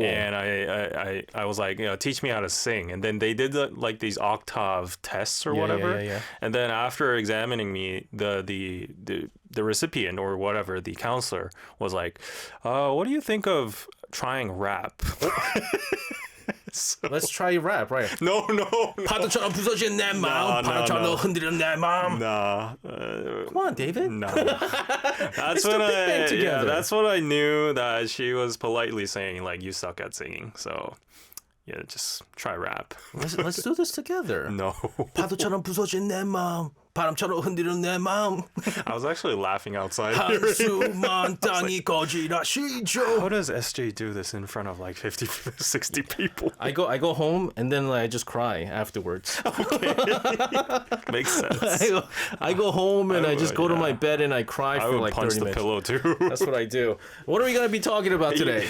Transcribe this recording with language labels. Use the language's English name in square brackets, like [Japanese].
[English] And I was like, teach me how to sing. And then they did like these octave tests or whatever. Yeah. And then after examining me, the recipient or whatever, the counselor was like, what do you think of trying rap? So, let's try rap, right? No. [Korean] 파도처럼 부서진 내 마음, 바람처럼 흔들리는 내 마음. [English] Nah. Come on, David. No. That's when that's what I knew that she was politely saying, like, you suck at singing. So, yeah, just try rap. Let's do this together. No. [Korean] 파도처럼 부서진 내 마음, 바람처럼 흔들리는 내 마음. [English] I was actually laughing outside. 한숨만 땅이 거지라시죠. How does SJ do this in front of like 50, 60 people? I go home and then I just cry afterwards. Okay. Makes sense. I go home and I just go to my bed and I cry for like 30 minutes. I would punch the pillow too. That's what I do. What are we going to be talking about today?